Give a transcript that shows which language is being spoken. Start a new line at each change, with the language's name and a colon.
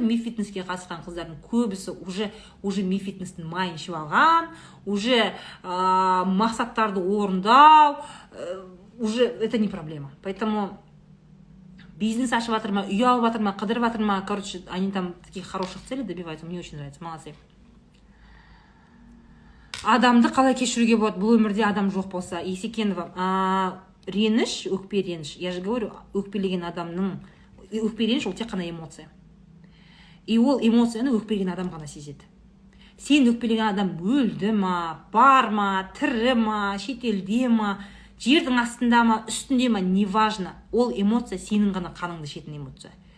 Kazakh: Мифитнеске қатысқан қыздардың көбісі уже мифитнестің майын ішіп алған, уже мақсаттарды орындау,
Russian: уже это не проблема.
Kazakh: Поэтому бизнес ашып жатыр ма, үй алып жатыр ма, қыдырып жатыр ма, короче,
Russian: они там таких хороших целей добиваются. Мне очень нравится. Молодцы.
Kazakh: Адамды қалай кешіруге болады? Бұл өмірде адам жоқ болса. Есекенова, реніш, өкпе реніш.
Russian: Я же говорю,
Kazakh: өкпелеген адамның, өкпе реніш ол тек қана эмоция. И ол эмоцияны өкпелеген адам ғана сезеді. Сен өкпелеген адам өлді ма, бар ма, тірі ма, шетелде ма, жердің астында ма, үстінде ма, неважно. Ол эмоция сенің ғана қаныңды ішетін эмоция.